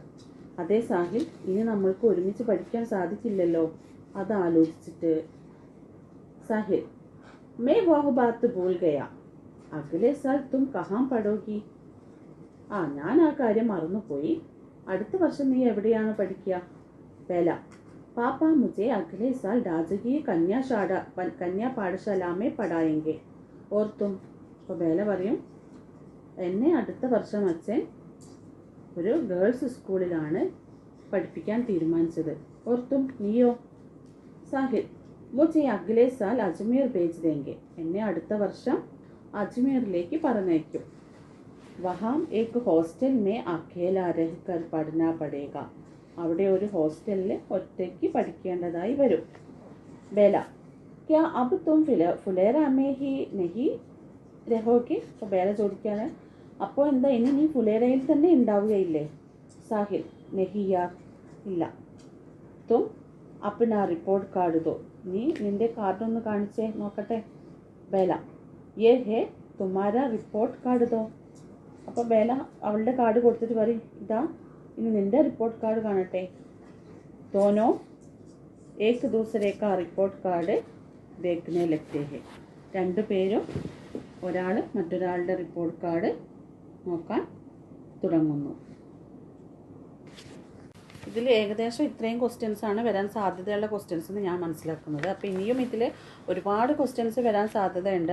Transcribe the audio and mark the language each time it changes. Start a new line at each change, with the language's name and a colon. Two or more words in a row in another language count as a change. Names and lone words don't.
Malayalam: അതേ സാഹിൽ, ഇനി നമ്മൾക്ക് ഒരുമിച്ച് പഠിക്കാൻ സാധിക്കില്ലല്ലോ, അതാലോചിച്ചിട്ട്.
Hindi: സാഹിൽ, मैं वह बात भूल गया, अगले साल तुम कहाँ पढ़ोगी.
Malayalam: ഞാൻ ആ കാര്യം മറന്നുപോയി, അടുത്ത വർഷം നീ എവിടെയാണ് പഠിക്കുക? ബേല,
Hindi: पापा मुझे अगले साल राजकीय कन्या पाठशाला में पढ़ाएंगे और तुम.
Malayalam: അപ്പോൾ ബേല പറയും, എന്നെ അടുത്ത വർഷം അച്ഛൻ ഒരു ഗേൾസ് സ്കൂളിലാണ് പഠിപ്പിക്കാൻ തീരുമാനിച്ചത്.
Hindi: और तुम നീയോ? സാഹിൽ, മുझे अगले साल अजमेर भेज देंगे.
Malayalam: എന്നെ അടുത്ത വർഷം അജ്മീറിലേക്ക് പറഞ്ഞയക്കും.
Hindi: वहाँ एक हॉस्टल में अकेला रहकर पढ़ना पड़ेगा.
Malayalam: അവിടെ ഒരു ഹോസ്റ്റലിൽ ഒറ്റയ്ക്ക് പഠിക്കേണ്ടതായി വരും. ബേല,
Hindi: क्या अब तुम फुलेरा में ही नहीं रहोगे?
Malayalam: അപ്പോൾ ബേല ചോദിക്കാണ്, അപ്പോൾ എന്താ ഇനി നീ ഫുലേറയിൽ തന്നെ ഉണ്ടാവുകയില്ലേ? സാഹിൽ,
Hindi: नहीं यार, ഇല്ല. तुम अपना रिपोर्ट कार्ड दो.
Malayalam: നീ നിന്റെ കാർഡ് ഒന്ന് കാണിച്ചേ നോക്കട്ടെ. ബേല,
Hindi: ये है तुम्हारा रिपोर्ट कार्ड दो.
Malayalam: അപ്പോൾ ബേല അവളുടെ കാർഡ് കൊടുത്തിട്ട് പറയും, ഇതാ ഇനി നിന്റെ റിപ്പോർട്ട് കാർഡ് കാണട്ടെ.
Hindi: दोनों एक दूसरे का रिपोर्ट कार्ड देखने लगते हैं.
Malayalam: രണ്ടുപേരും ഒരാൾ മറ്റൊരാളുടെ റിപ്പോർട്ട് കാർഡ് നോക്കാൻ തുടങ്ങുന്നു. ഇതിൽ ഏകദേശം ഇത്രയും ക്വസ്റ്റ്യൻസാണ് വരാൻ സാധ്യതയുള്ള ക്വസ്റ്റ്യൻസ് എന്ന് ഞാൻ മനസ്സിലാക്കുന്നത്. അപ്പോൾ ഇനിയും ഇതിൽ ഒരുപാട് ക്വസ്റ്റ്യൻസ് വരാൻ സാധ്യതയുണ്ട്.